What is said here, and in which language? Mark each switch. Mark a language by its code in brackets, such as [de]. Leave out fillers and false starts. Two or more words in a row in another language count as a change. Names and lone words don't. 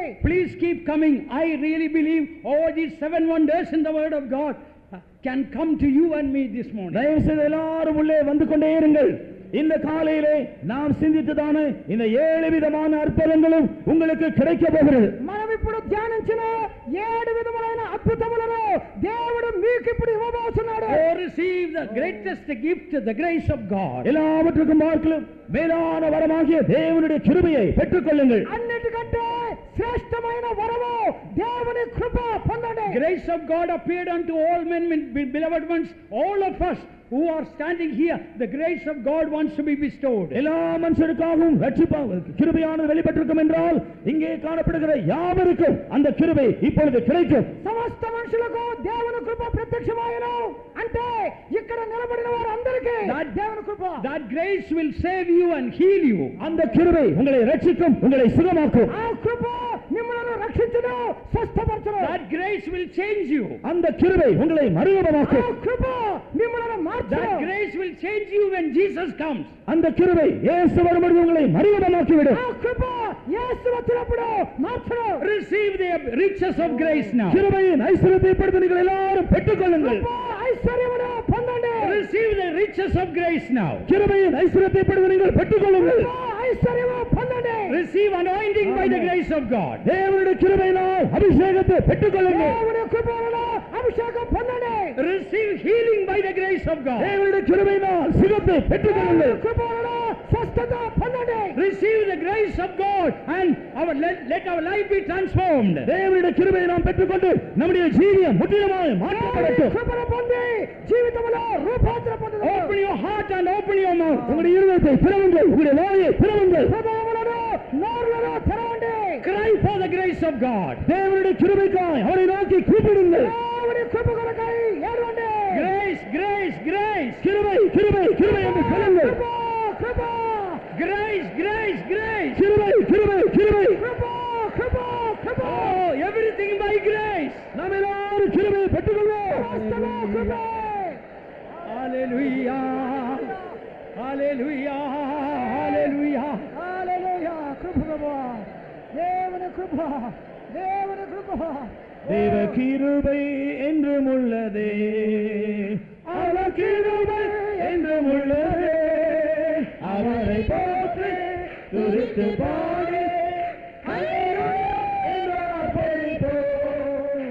[en] Please keep coming. I really believe all these 7 wonders in the word of God can come to you and me this morning. [ta] தயவு செய்து எல்லாரும் உள்ளே வந்து கொண்டே இருங்கள். இந்த காலையிலே நாம் சிந்தித்ததான இந்த 7 விதமான அற்புதங்களும் உங்களுக்கு கிடைக்க போகிறது. [te] మనం ఇప్పుడు ధ్యానించిన 7 విధములైన అద్భుతములను దేవుడు మీకు ఇప్పుడు ఇవ్వబోతున్నాడు. [en] Oh, receive the greatest gift, the grace of God. [ta] எல்லாவற்றுக்கும் பார்க்கலாம் மேலான வரமாகிய தேவனுடைய கிருபையை பெற்றுக் கொள்ளுங்கள். [te] అన్నిటికంటే శ్రేష్టమైన వరము దేవుని కృప పొందండి. [en] Grace of God appeared unto all men, beloved ones, all of us who are standing here. The grace of God wants to be bestowed. [ta] எல்லா மனுஷருக்காகவும் கிருபையானது வெளிப்பட்டிருக்கும் என்றால் இங்கே காணப்படுகிற யாவருக்கும் அந்த கிருபை இப்பொழுது கிடைக்கும். [te] సమస్త మనుషులకు దేవుని కృప ప్రత్యక్షమాయను అంటే ఇక్కడ నిలబడిన వారందరికీ దేవుని కృప. [en] That grace will save you and heal you. [ta] அந்த கிருபை உங்களை ரட்சிக்கும், உங்களை சுகமாக்கும். [te] ఆ కృప మిమ్మల్ని రక్షించును, స్వస్థపరచును. [en] That grace will change you. [ta] அந்த கிருபை உங்களை மறுரூபமாக்கும். [te] ఆ కృప మిమ్మల్ని మార్చును. [en] That grace will change you when Jesus comes. [ta] அந்த கிருபை இயேசு வரும்போது உங்களை மறுரூபமாக்கி விடும். [te] ఆ కృప యేసు వచ్చినప్పుడు మార్చును. [en] Receive the riches of grace now. [ta] கிருபையின் ஐஸ்வரியத்தை இப்பொழுது நீங்கள் எல்லாரும் பெற்றுக்கொள்ளுங்கள். [te] ఐశ్వర్యమును పొందండి. [en] Receive the riches of grace now. [ta] கிருபையின் ஐஸ்வரியத்தை இப்பொழுது நீங்கள் பெற்றுக்கொள்ளுங்கள். [te] ఐశ్వర్యము పొందండి. [en] Receive anointing by the grace of God. [ta] தேவனுடைய கிருபையினால் அபிஷேகத்தை பெற்றுக்கொள்ளுங்கள். [te] దేవుని కృపలో అభిషేకం పొందండి. [en] Receive healing by the grace of God. [ta] தேவனுடைய கிருபையினால் சுகத்தை பெற்றுக்கொள்ளுங்கள். [te] కృపలో స్వస్థత పొందండి. [en] Receive the grace of God and let our life be transformed. [ta] தேவனுடைய கிருபையை நாம் பெற்றுக்கொண்டு நம்முடைய ஜீவியம் முற்றிலுமாய் மாற்றப்படட்டும். [te] కృపను పొంది జీవితంలో రూపాంతర పొందుదాం. [en] Open your heart and open your mouth. [ta] உங்களுடைய இருதயத்தை திறவுங்கள், உங்களுடைய வாயை திறவுங்கள். [te] హృదయములను నోరులను తెరవండి. [en] Cry for the grace of God. [ta] தேவனுடைய கிருபைக்காய் அவரை நோக்கி கூப்பிடுங்கள். [te] దేవుని కృప కొరకై ఏడవండి. [en] Grace, grace, grace. [ta] கிருபை கிருபை கிருபை என்று சொல்லுங்கள். [te] కృప కృప [en] Grace, grace, grace. [ta] கிருபை கிருபை கிருபை. [te] కృప కృప కృప [en] Oh, everything by grace. [ta] நாம் எல்லாரும் கிருபையை பெற்றுக்கொள்வோம். [te] సమస్తము కృప. [en] Hallelujah. Hallelujah. Hallelujah. [te] హల్లెలూయా. కృప ప్రభువా. దేవుని కృప, దేవుని కృప. [ta] தேவ கிருபை என்றும் உள்ளதே, அவர் கிருபை என்றும் உள்ளதே, அவரை போற்றி துதித்து பாடி ஹல்லேலூயா என்று ஆர்ப்பரிப்போம்.